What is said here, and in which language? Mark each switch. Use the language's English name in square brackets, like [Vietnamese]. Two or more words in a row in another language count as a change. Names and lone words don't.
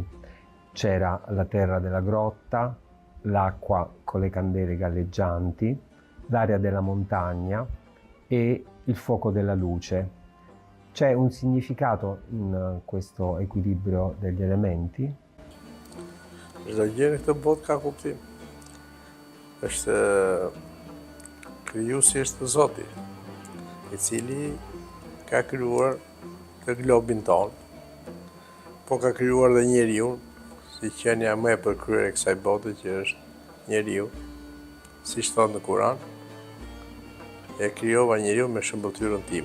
[Italian] C'era la terra della grotta, l'acqua con le candele galleggianti, l'aria della montagna e il fuoco della luce. C'è un significato in questo equilibrio degli elementi? [Albanian] Çdo gjë në këtë botë ka kuptim. Është krijuesi është Zoti, I cili ka krijuar të globin tonë, po ka krijuar dhe njeriu, si qenia më e përkryer e kësaj bote që është njeriu, siç thonë në Kur'an, e krijova njeriu me shëmbëtyrën time.